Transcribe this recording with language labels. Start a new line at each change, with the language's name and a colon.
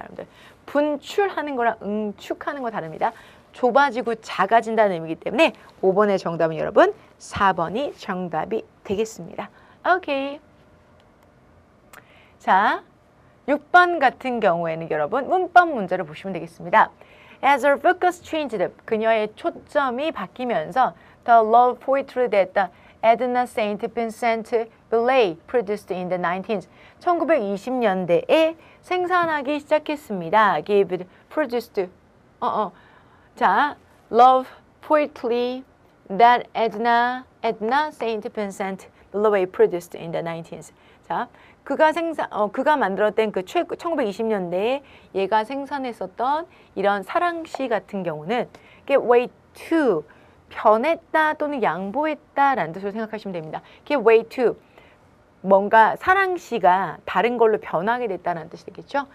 Korean: 여러분들 분출하는 거랑 응축하는 거 다릅니다. 좁아지고 작아진다는 의미이기 때문에 5번의 정답은 여러분 4번이 정답이 되겠습니다. 오케이. 자, 6번 같은 경우에는 여러분 문법 문제를 보시면 되겠습니다.
English: As her focus changed,
Korean: 그녀의 초점이 바뀌면서
English: the love poetry that the Edna St. Vincent Millay produced in the 19th.
Korean: 1920년대에 생산하기 시작했습니다. Produced.
English: 자, love poetry that Edna St. Vincent Millway produced in the 19th.
Korean: 자, 그가 만들었던 그 1920년대에 얘가 생산했었던 이런 사랑시 같은 경우는
English: get way to
Korean: 변했다 또는 양보했다라는 뜻으로 생각하시면 됩니다.
English: get way to
Korean: 뭔가 사랑시가 다른 걸로 변하게 됐다는 뜻이 되겠죠.